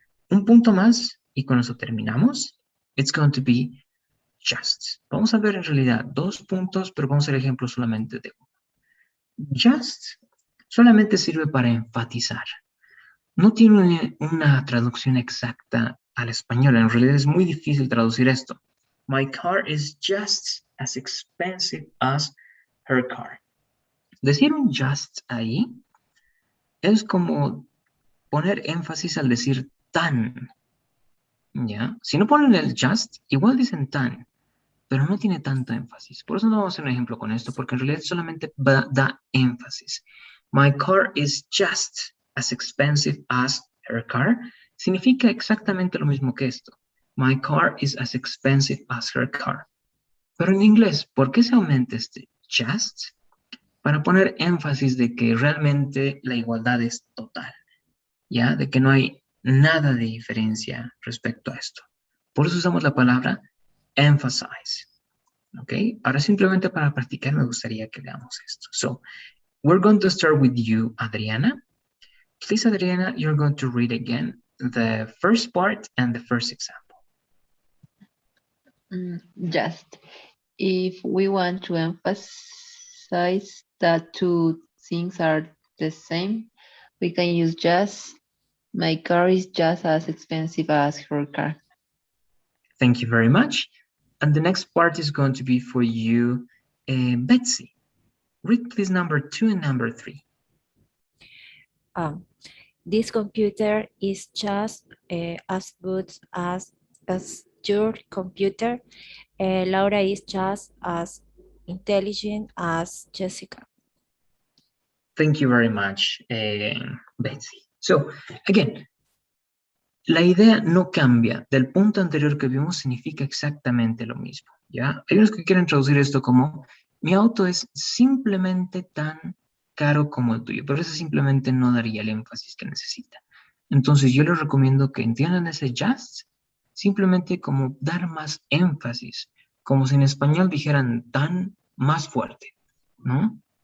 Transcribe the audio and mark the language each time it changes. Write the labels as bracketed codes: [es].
[es] Un punto más y con eso terminamos. [en] It's going to be just. [es] Vamos a ver en realidad 2 puntos, pero vamos a hacer ejemplos solamente de uno. Just solamente sirve para enfatizar. No tiene una traducción exacta al español. En realidad es muy difícil traducir esto. [en] My car is just as expensive as her car. [es] Decir un just ahí es como poner énfasis al decir tan. ¿Ya? Si no ponen el just, igual dicen tan, pero no tiene tanto énfasis. Por eso no vamos a hacer un ejemplo con esto, porque en realidad solamente da énfasis. [en] My car is just as expensive as her car. [es] Significa exactamente lo mismo que esto. [en] My car is as expensive as her car. [es] Pero en inglés, ¿por qué se aumenta este just? Para poner énfasis de que realmente la igualdad es total, ¿ya? De que no hay nada de diferencia respecto a esto. Por eso usamos la palabra emphasize. ¿Ok? Ahora simplemente para practicar me gustaría que veamos esto. [en] So, we're going to start with you, Adriana. Please, Adriana, you're going to read again the first part and the first example. Just. If we want to emphasize that two things are the same, we can use just. My car is just as expensive as her car. Thank you very much. And the next part is going to be for you, Betsy. Read please number 2 and number 3. This computer is just as good as your computer. Laura is just as intelligent as Jessica. Thank you very much, Betsy. So, again, [es] la idea no cambia. Del punto anterior que vimos significa exactamente lo mismo, ¿ya? Hay unos que quieren traducir esto como, mi auto es simplemente tan caro como el tuyo, pero eso simplemente no daría el énfasis que necesita. Entonces, yo les recomiendo que entiendan ese just, simplemente como dar más énfasis, como si en español dijeran tan más fuerte, ¿no?